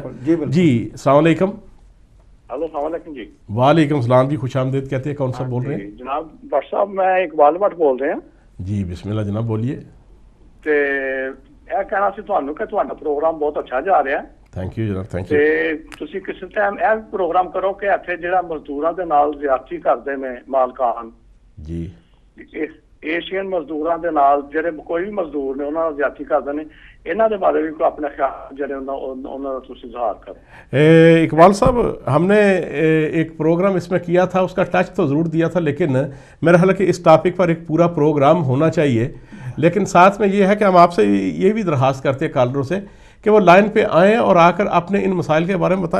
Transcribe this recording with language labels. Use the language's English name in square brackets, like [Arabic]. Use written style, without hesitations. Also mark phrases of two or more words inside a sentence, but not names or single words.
[Urdu] جی السلام علیکم. ہلو السلام علیکم. جی وعلیکم السلام. جی خوش آمدید. کہتے ہیں کون سا بول رہے ہیں جناب؟ ڈاکٹر صاحب میں اقبال بٹ بول رہے ہیں. جی بسم اللہ جناب بولیے. [Punjabi] تے یہ کہنا سی تھانوں کہ تہاڈا پروگرام بہت اچھا جا رہا ہے. [English] thank you جناب, thank you. [Punjabi] تے تسی کس ٹائم یہ پروگرام کرو کہ اتھے جڑا مزدوراں دے نال زیادتی کردے نے مالکان, جی ایشین مزدوراں دے نال جڑے کوئی بھی مزدور نے انہاں نال زیادتی کردے نے, انہاں دے بارے بھی کوئی اپنے خیال جڑے انہاں دا تسی اظہار کرو. [Urdu] اقبال صاحب ہم نے ایک پروگرام اس میں کیا تھا, اس کا ٹچ تو ضرور دیا تھا, لیکن میرا خیال ہے کہ اس ٹاپک پر ایک پورا پروگرام ہونا چاہیے. لیکن ساتھ میں یہ ہے کہ ہم آپ سے یہ بھی درخواست کرتے ہیں کالروں سے کہ وہ لائن پہ آئیں اور آ کر اپنے ان مسائل کے بارے میں بتائیں.